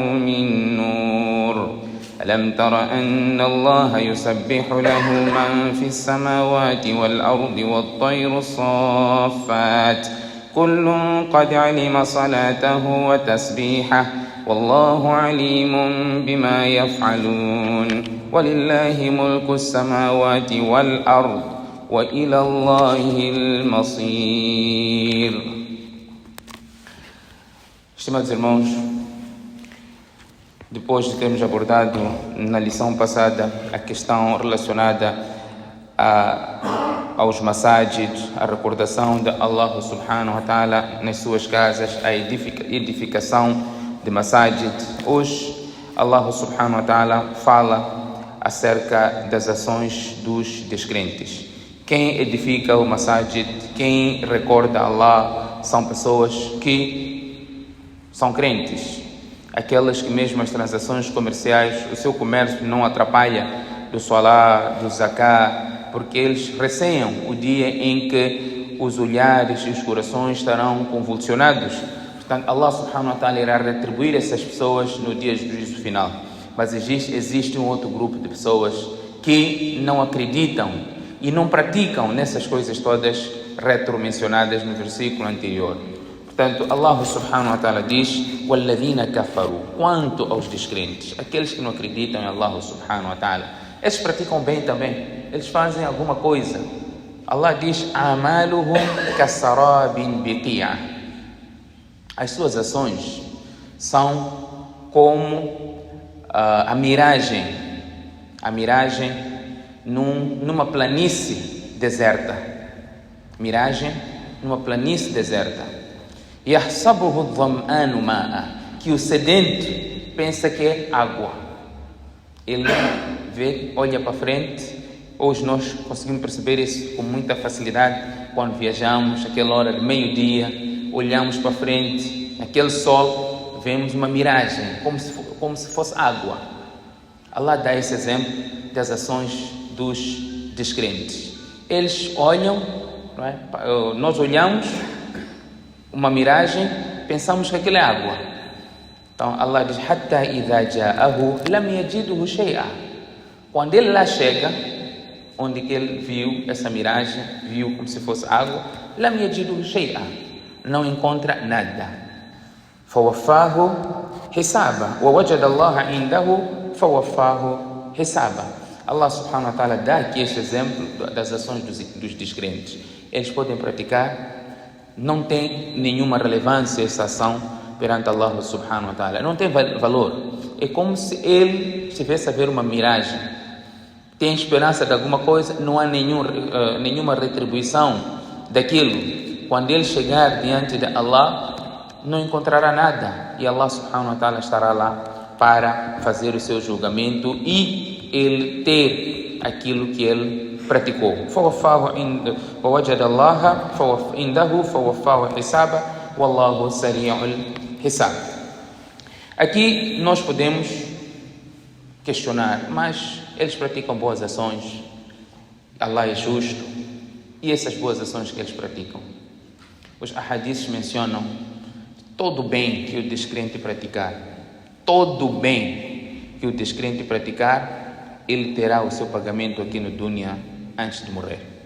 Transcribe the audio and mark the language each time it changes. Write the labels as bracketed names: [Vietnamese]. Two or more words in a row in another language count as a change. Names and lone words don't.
[Arabic] من نور ألم تر أن الله يسبح له من في السماوات والأرض والطير الصافات كل قد علم صلاته وتسبيحه والله عليم بما يفعلون ولله ملك السماوات والأرض وإلى الله المصير. [Portuguese] Estimados irmãos, depois de termos abordado na lição passada a questão relacionada aos masajid, a recordação de Allah [Arabic] سبحانه وتعالى [Portuguese] nas suas casas, a edificação de masajid, hoje Allah [Arabic] سبحانه وتعالى [Portuguese] fala acerca das ações dos descrentes. Quem edifica o masajid, quem recorda Allah, são pessoas que são crentes. Aquelas que mesmo as transações comerciais, o seu comércio não atrapalha do salah, do zakah, porque eles receiam o dia em que os olhares e os corações estarão convulsionados. Portanto, Allah [Arabic] سبحانه وتعالى [Portuguese] irá retribuir essas pessoas no dia do juízo final. Mas existe um outro grupo de pessoas que não acreditam e não praticam nessas coisas todas retromencionadas no versículo anterior. Portanto, Allah [Arabic] سبحانه وتعالى [Portuguese] diz [Arabic] وَالَّذِينَ كَفَرُوا. [Portuguese] Quanto aos descrentes, aqueles que não acreditam em Allah [Arabic] سبحانه وتعالى, [Portuguese] eles praticam bem também, eles fazem alguma coisa. Allah diz [Arabic] أَعْمَالُهُمْ كَسَرَابٍ بِقِيعَةٍ. [Portuguese] As suas ações são como a miragem numa planície deserta. Miragem numa planície deserta. [Arabic] يحسبه الظمآن ماء, [Portuguese] que o sedento pensa que é água. Ele vê, olha para frente. Hoje nós conseguimos perceber isso com muita facilidade quando viajamos, aquela hora de meio-dia, olhamos para frente, aquele sol, vemos uma miragem, como se fosse água. Allah dá esse exemplo das ações dos descrentes. Eles olham, não é? Nós olhamos uma miragem, pensamos que aquilo é água. Então Allah diz [Arabic] حَتَّى إِذَا جَاءَهُ لَمْ يَجِدْهُ شَيْئًا. [Portuguese] Quando ele lá chega, onde que ele viu essa miragem, viu como se fosse água, [Arabic] لَمْ يَجِدْهُ شَيْئًا, [Portuguese] não encontra nada. [Arabic] فَوَفَّاهُ حِسَابًا وَوَجَدَ اللَّهَ عِنْدَهُ فَوَفَّاهُ حِسَابًا. [Portuguese] Allah [Arabic] سبحانه وتعالى [Portuguese] dá aqui este exemplo das ações dos descrentes. Eles podem praticar, não tem nenhuma relevância essa ação perante Allah [Arabic] سبحانه وتعالى, [Portuguese] não tem valor. É como se ele estivesse a ver uma miragem, tem esperança de alguma coisa, não há nenhuma retribuição daquilo. Quando ele chegar diante de Allah, não encontrará nada, e Allah [Arabic] سبحانه وتعالى [Portuguese] estará lá para fazer o seu julgamento e ele ter aquilo que ele praticou. [Arabic] وَوَجَدَ اللَّهَ عِنْدَهُ فَوَفَّاهُ حِسَابًا وَاللَّهُ سَرِيعُ الْحِسَابِ. [Portuguese] Aqui nós podemos questionar, mas eles praticam boas ações, Allah é justo, e essas boas ações que eles praticam? Os ahadiths mencionam todo o bem que o descrente praticar, todo o bem que o descrente praticar, ele terá o seu pagamento aqui no dunya antes de morrer.